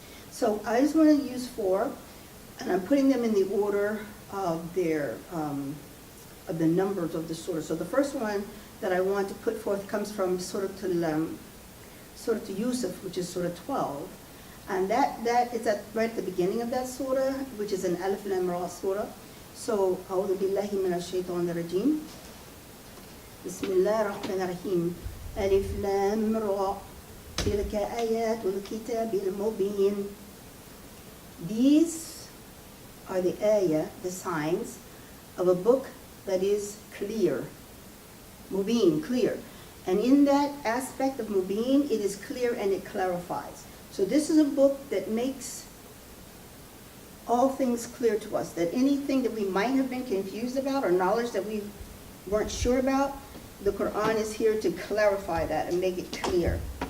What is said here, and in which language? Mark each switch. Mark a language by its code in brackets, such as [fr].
[en] So I just want to use 4, and I'm putting them in the order of their of the numbers of the surah. So the first one that I want to put forth comes from Surah to Yusuf, which is Surah 12. And that is right at the beginning of that surah, which is an Alif Lam Ra surah. [ar] So, أعوذ بالله من الشيطان الرجيم بسم الله الرحمن الرحيم ألف لام را تلك آيات الكتاب المبين. [en] These are the ayah, the signs of a book that is clear. Mubin, clear. And in that aspect of Mubin, it is clear and it clarifies. So this is a book that makes all things clear to us, that anything that we might have been confused about or knowledge that we weren't sure about, the Quran is here to clarify that and make it clear.